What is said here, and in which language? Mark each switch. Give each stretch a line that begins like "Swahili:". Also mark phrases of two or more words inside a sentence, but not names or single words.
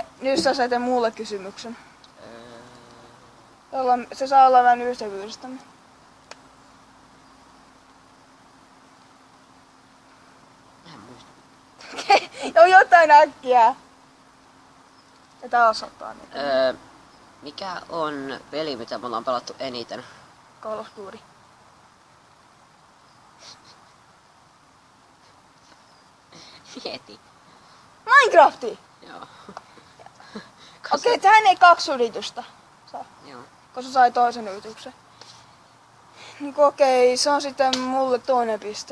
Finnish: Nyt sä saat mulle kysymyksen. Se saa olla vähän ystävyydestämme. Mä en muista. Okei, jotain äkkiä. Ja tää osoittaa nyt. Mikä on peli, mitä me ollaan pelattu eniten? Call of Duty. Mieti. Minecrafti! Joo. Okei, tähän ei 2 yritystä saa, Joo. koska sai toisen yrityksen. Niin okei, se on sitten mulle toinen piste.